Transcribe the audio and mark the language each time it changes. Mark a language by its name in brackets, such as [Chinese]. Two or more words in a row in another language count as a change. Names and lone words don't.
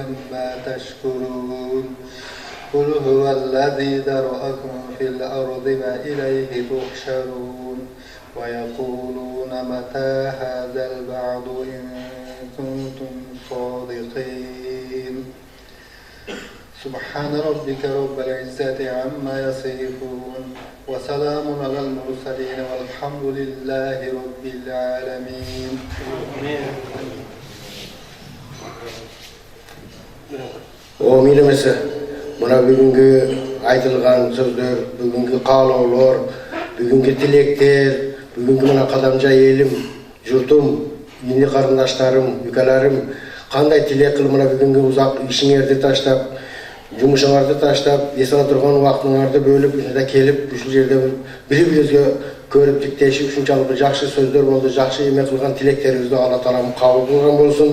[Arabic] ما تشكرون قل هو الذي ذرأكم في الأرض وإليه تحشرون ويقولون متى هذا الوعد إن كنتم صادقين سبحان ربك رب العزة عما يصفون وسلام على المرسلين والحمد لله رب العالمين. [Kyrgyz] O милемесе, мына бүгүнгү айтылган сөздөр, бүгүнгү каалоолор, бүгүнгү тилектер, бүгүнгү мына Кадамжай элим, журтум, ини карындаштарым, үкаларым кандай тилек кылып мына бүгүнгү узак ишиңерди таштап, жумушуңарды таштап, эс ала турган убактыңарды бөлүп, ушунда келип, ушул жерде бири-бирибизге көрүп тиктешип, ушунчалык жакшы сөздөр болду, жакшы эме кылган тилектерибизди Алла Таалам кабыл кылган болсун.